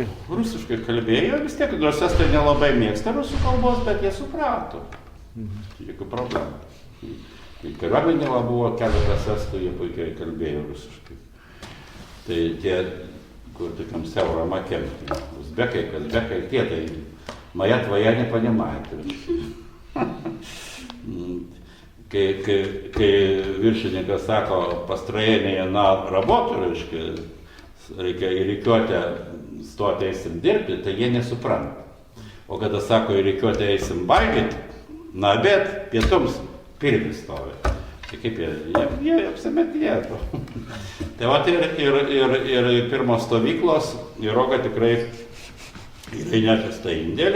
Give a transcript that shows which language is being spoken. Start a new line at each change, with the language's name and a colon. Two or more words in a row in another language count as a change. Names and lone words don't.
Lithuanian: Rusiškai kalbėjo, vis tiek, nors estai nelabai mėgsta rusų kalbos, bet jie suprato. Jokių problemų. Kariuomenėje buvo keletas estų, jie puikiai kalbėjo rusiškai. Tai tie, kur tokiam siauram akiem, uzbekai, kazbekai, tie tai
Russian: моя твоя не понимает.
Lithuanian: Kai viršininkas sako
Russian: построение на работу,
Lithuanian: reikia į rikiuotę stoti eisim dirbti, tai jie nesupranta. O kada sako, reikiuoti eisim valgyti, na bet pietums pirmis stovi. Tai kaip jie apsimetinėja to. Tai va, ir pirmos stovyklos, ir Roga tikrai yra įnešęs tą indėlį.